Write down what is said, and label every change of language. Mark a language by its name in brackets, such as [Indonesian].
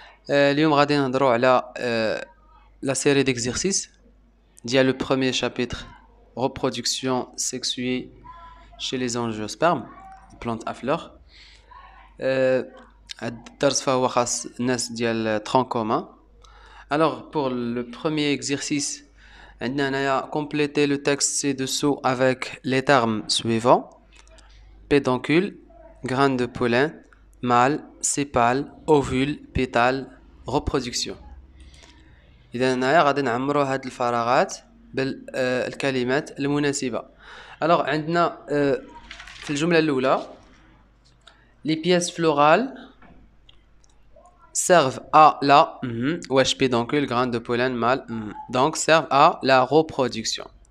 [Arabic] اليوم غادي نهضروا على [French] لا série d'exercices ديال le premier chapitre reproduction sexuée chez les angiospermes plantes à fleurs. [Arabic] هاد الدرس فهو خاص الناس ديال tronc commun. [French] Alors pour le premier exercice [Arabic] عندنا هنايا [French] compléter le texte ci-dessous avec les termes suivants: pédoncule, graines de pollen, mâle, sépale, ovule, pétale, reproduction. [Arabic] إذا هنايا غادي نعمرو هاد الفراغات بالكلمات المناسبة. [French] Alors [Arabic] عندنا في الجملة الأولى [French] les pièces florales servent à la wesh pédoncule, graines de pollen, mâle donc servent à la reproduction.